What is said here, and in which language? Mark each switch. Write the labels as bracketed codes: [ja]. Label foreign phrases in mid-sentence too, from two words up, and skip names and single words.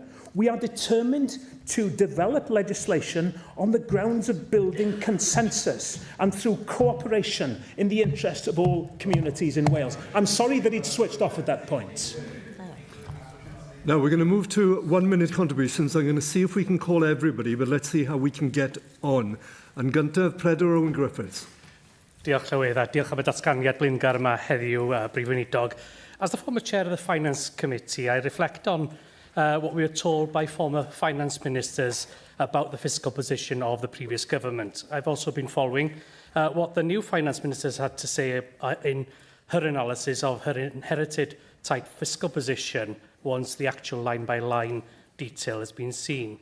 [en] We are determined to develop legislation on the grounds of building consensus and through cooperation in the interest of all communities in Wales. I'm sorry that he'd switched off at that point. Now we're going to move to 1 minute contributions. I'm going to see if we can call everybody, but let's see how we can get on. [cy] And gyntaf, Predwr Owen Griffiths. Diolch Llywydd, a diolch am y datganiad blaengar yma heddiw, Brif Weinidog. [en] As the former chair of the Finance Committee, I reflect on what we were told by former finance ministers about the fiscal position of the previous government. I've also been following what the new finance ministers had to say in her analysis of her inherited tight fiscal position once the actual line-by-line detail has been seen.